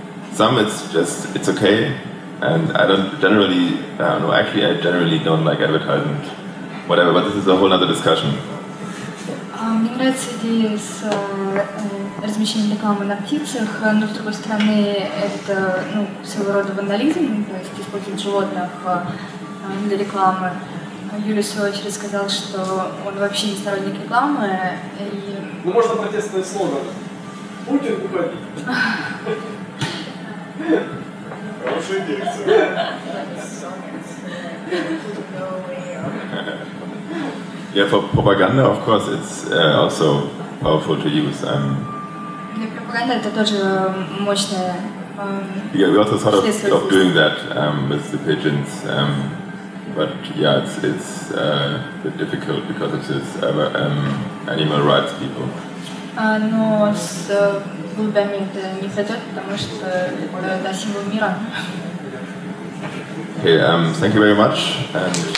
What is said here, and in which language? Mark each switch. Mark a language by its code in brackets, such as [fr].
[en] Some it's okay, and I generally don't like advertisement, whatever, but this is a whole other discussion. [ru] Мне нравится идея с размещением рекламы на птицах, но с другой стороны это своего рода вандализм, то есть использовать животных для рекламы. Юлиус в свою очередь сказал, что он вообще не сторонник рекламы. Ну можно протестный слоган. Путин уходи. Хорошая дикция. [en] Yeah, for propaganda, of course, it's also powerful to use. [ru] Для пропаганды это тоже мощная. [en] Yeah, we also thought of doing that with the pigeons, but yeah, it's a bit difficult because of this animal rights people. [ru] Но с голубями это не пройдет, потому что это символ мира. [en] Okay, thank you very much. And